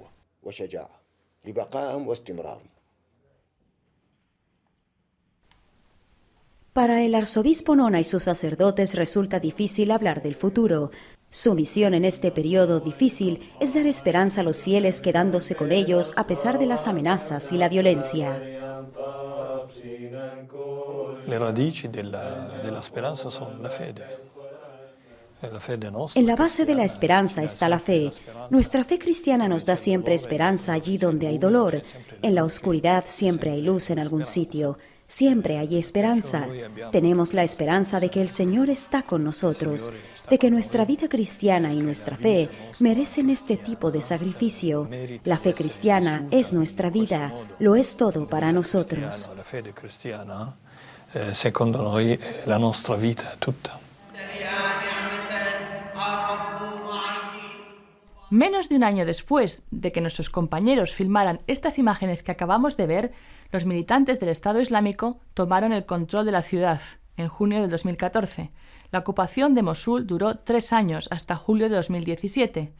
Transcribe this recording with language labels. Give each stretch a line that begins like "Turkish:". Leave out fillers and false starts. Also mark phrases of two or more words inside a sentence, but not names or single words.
Spanish: Para el arzobispo Nona y sus sacerdotes resulta difícil hablar del futuro. Su misión en este periodo difícil es dar esperanza a los fieles quedándose con ellos a pesar de las amenazas y la violencia.
Italian: Le radici della speranza sono la fede.
Spanish: En la base de la esperanza está la fe. Nuestra fe cristiana nos da siempre esperanza allí donde hay dolor. En la oscuridad siempre hay luz en algún sitio. Siempre hay esperanza. Tenemos la esperanza de que el Señor está con nosotros, de que nuestra vida cristiana y nuestra fe merecen este tipo de sacrificio. La fe cristiana es nuestra vida, lo es todo para nosotros.
Italian: La fede cristiana, secondo noi, è la nostra vita tutta.
Spanish: Menos de un año después de que nuestros compañeros filmaran estas imágenes que acabamos de ver, los militantes del Estado Islámico tomaron el control de la ciudad en junio de 2014. La ocupación de Mosul duró 3 años, hasta julio de 2017.